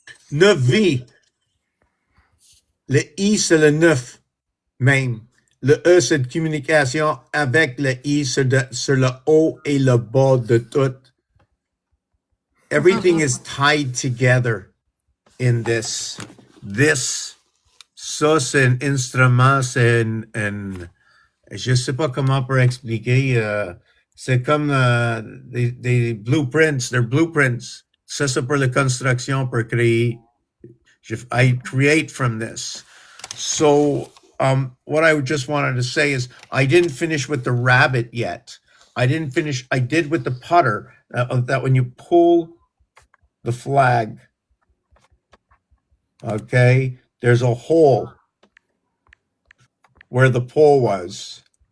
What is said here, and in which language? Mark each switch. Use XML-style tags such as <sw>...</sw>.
<fr>9 vies. Le I, c'est le 9 même. Le E, c'est de communication avec le I sur le haut et le bas de tout.</fr> <en>Everything is tied together in this.</en> <fr>Ça, c'est un instrument, c'est je sais pas comment pour expliquer. C'est comme des blueprints,</fr> <en>they're blueprints.</en> <fr>Ça, c'est pour la construction, pour créer.</fr> <en>I create from this. So, what I just wanted to say is I didn't finish with the rabbit yet. I didn't finish. I did with the putter, that when you pull the flag, okay, there's a hole where the pole was.</en>